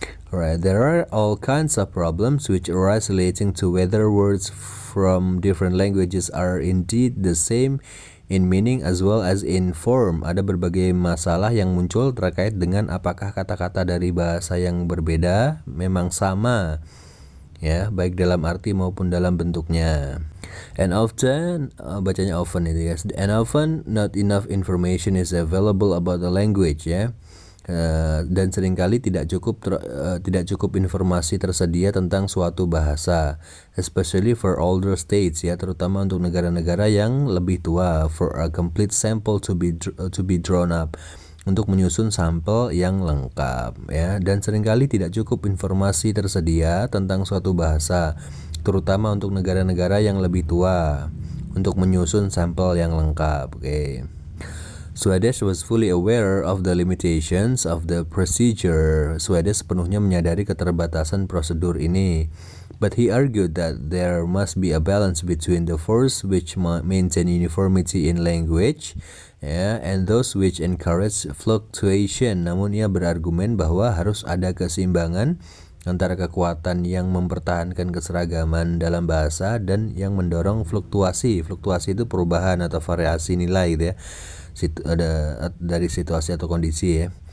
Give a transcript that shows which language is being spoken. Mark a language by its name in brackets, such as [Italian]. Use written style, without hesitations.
[English] Alright, there are all kinds of problems which arise relating to whether words from different languages are indeed the same in meaning as well as in form. [Indonesian] Ada berbagai masalah yang muncul terkait dengan apakah kata-kata dari bahasa yang berbeda memang sama, ya, baik dalam arti maupun dalam bentuknya. [English] And often, [Indonesian] bacanya often itu ya. [English] And often not enough information is available about the language, ya. [Indonesian] Dan seringkali tidak cukup informasi tersedia tentang suatu bahasa, [English] especially for older states, [Indonesian] ya, terutama untuk negara-negara yang lebih tua, [English] for a complete sample to be drawn up, [Indonesian] untuk menyusun sampel yang lengkap, ya. Dan seringkali tidak cukup informasi tersedia tentang suatu bahasa, terutama untuk negara-negara yang lebih tua, untuk menyusun sampel yang lengkap. Oke. [English] Swedish was fully aware of the limitations of the procedure. [Indonesian] Swedish sepenuhnya menyadari keterbatasan prosedur ini. [English] But he argued that there must be a balance between the force which maintain uniformity in language, and those which encourage fluctuation. [Indonesian] Namun ia berargumen bahwa harus ada keseimbangan antara kekuatan yang mempertahankan keseragaman dalam bahasa dan yang mendorong fluktuasi. Fluktuasi itu perubahan atau variasi nilai, gitu ya. Ada dari situasi atau kondisi, ya.